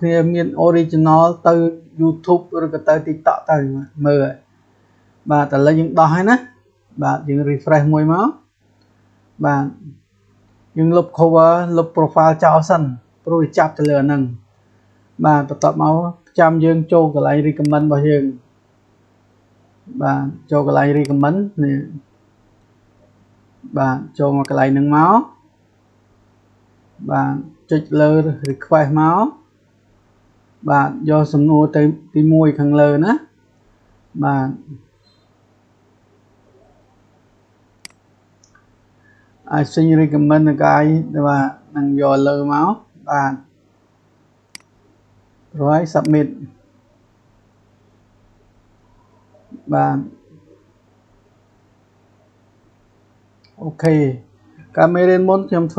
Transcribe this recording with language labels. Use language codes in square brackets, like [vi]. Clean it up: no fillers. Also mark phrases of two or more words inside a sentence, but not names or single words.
[km] គ្នាមាន original ទៅ YouTube ឬក៏ទៅ TikTok ទៅមើលបាទឥឡូវយើងដោះហើយណាបាទយើង refresh មួយមកបាទយើងលុប cover លុប profile ចោលសិនព្រោះវាចាប់ទៅលើអាហ្នឹងបាទបន្ទាប់មកចាំយើងចូលកន្លែង recommend របស់យើងបាទចូលកន្លែង recommend នេះ បាទចូលមកកន្លែងហ្នឹងមកបាទចុចលើ request មកបាទយកសំណួរទៅទី1ខាងលើណាបាទ [en] I think recommend the guy [km] បាទនឹងយកលើមកបាទរួច submit បាទអូខេកាលមេរៀនមុនខ្ញុំធ្វើ